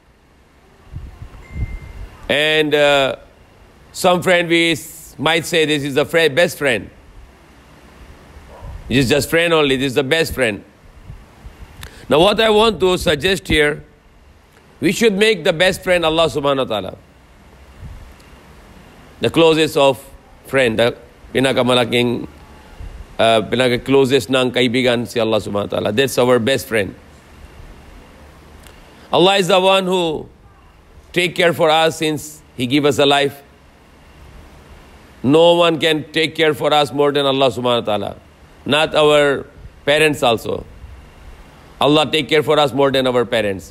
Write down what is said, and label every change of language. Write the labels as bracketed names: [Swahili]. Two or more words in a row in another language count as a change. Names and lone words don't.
[English] And some friend we might say this is the best friend. This is just friend only, this is the best friend. Now what I want to suggest here, we should make the best friend Allah [Arabic] سبحانه وتعالى. [English] The closest of friend, the pinakamalaking, closest [Filipino] ng kaibigan si [English] Allah [Arabic] سبحانه وتعالى. [English] That's our best friend. Allah is the one who take care for us since He gave us a life. No one can take care for us more than Allah [Arabic] سبحانه وتعالى. [English] Not our parents also. Allah take care for us more than our parents.